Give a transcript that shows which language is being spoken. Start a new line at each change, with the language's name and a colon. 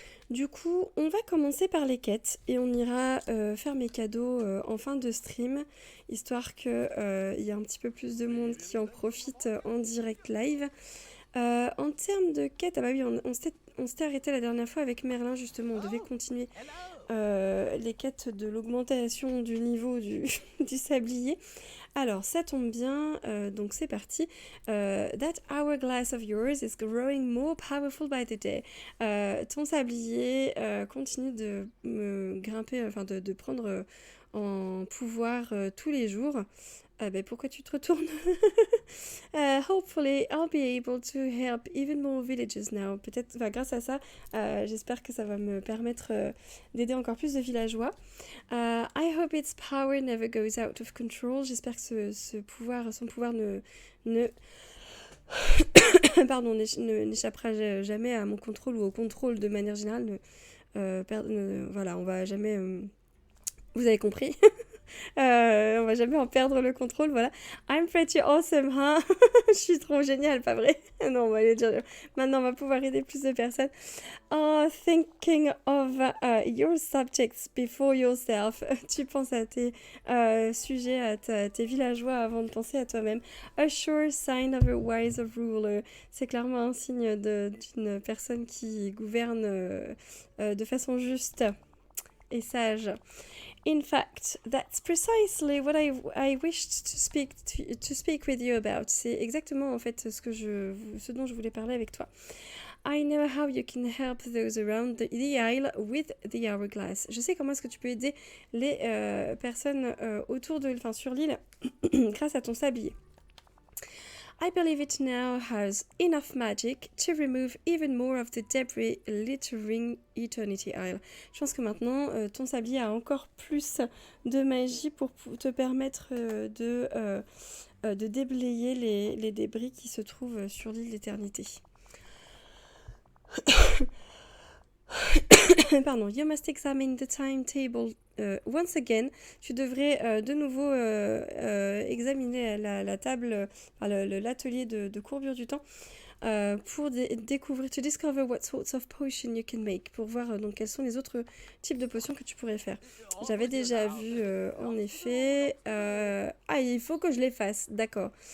French: Du coup, on va commencer par les quêtes et on ira faire mes cadeaux en fin de stream, histoire qu'il y ait un petit peu plus de monde qui en profite en direct live. En termes de quêtes, ah bah oui, on s'était arrêté la dernière fois avec Merlin, justement, on devait continuer les quêtes de l'augmentation du niveau du sablier. Alors, ça tombe bien, donc c'est parti.
English: That hourglass of yours is growing more powerful by the day.
French: Ton sablier continue de me grimper, enfin de prendre en pouvoir tous les jours. Ben, pourquoi tu te retournes?
English: Hopefully, I'll be able to help even more villages now.
French: Peut-être, enfin, grâce à ça, j'espère que ça va me permettre d'aider encore plus de villageois.
English: I hope its power never goes out of control.
French: J'espère que son pouvoir ne pardon, n'échappera jamais à mon contrôle ou au contrôle de manière générale. Voilà, on va jamais... vous avez compris. On va jamais en perdre le contrôle, voilà.
English: I'm pretty awesome,
French: hein. Je suis trop géniale, pas vrai? Non, on va aller dire... Maintenant, on va pouvoir aider plus de personnes.
English: Oh, thinking of your subjects before yourself.
French: Tu penses à tes sujets, à tes villageois avant de penser à toi-même.
English: A sure sign of a wise ruler.
French: C'est clairement un signe d'une personne qui gouverne de façon juste et sage.
English: In fact, that's precisely what I wished to speak with you about.
French: C'est exactement en fait ce dont je voulais parler avec toi.
English: I know how you can help those around the isle with the hourglass.
French: Je sais comment est-ce que tu peux aider les personnes sur l'île grâce à ton sablier.
English: I believe it now has enough magic to remove even more of the debris littering Eternity Isle.
French: Je pense que maintenant, ton sablier a encore plus de magie pour te permettre de déblayer les débris qui se trouvent sur l'île d'Éternité.
English: Pardon, you must examine the timetable once again.
French: Tu devrais de nouveau examiner la table, l'atelier de courbure du temps pour découvrir,
English: to discover what sorts of potions you can make,
French: pour voir donc quels sont les autres types de potions que tu pourrais faire. J'avais déjà vu en effet. Il faut que je les fasse, d'accord.